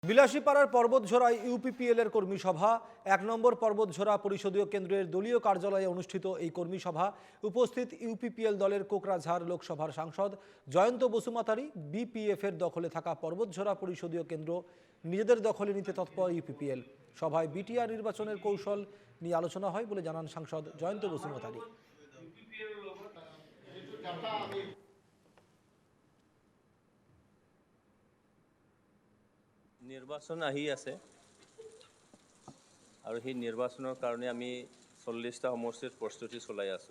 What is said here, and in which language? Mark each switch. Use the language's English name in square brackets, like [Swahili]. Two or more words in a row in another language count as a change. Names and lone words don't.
[Bangla] বিলাসীপাড়ার পর্বতঝোড়ায় ইউপিপিএল এর কর্মী সভা ১ নম্বর পর্বতঝোড়া পরিষদীয় কেন্দ্রের দলীয় কার্যালয়ে অনুষ্ঠিত এই কর্মী সভা উপস্থিত ইউপিপিএল দলের কোকরাঝাড় লোকসভার সাংসদ জয়ন্ত বসুমাতারি। বিপিএফ এর দখলে থাকা পর্বতঝোড়া পরিষদীয় কেন্দ্র নিজেদের দখলে নিতে তৎপর ইউপিপিএল। সভায় বিটিআর নির্বাচনের কৌশল নিয়ে আলোচনা হয় বলে জানান সাংসদ জয়ন্ত বসুমাতারি। [Assamese] নিৰ্বাচন আহি আছে আৰু সেই নিৰ্বাচনৰ কাৰণে আমি ৪০টা সমষ্টিত প্ৰস্তুতি চলাই আছোঁ।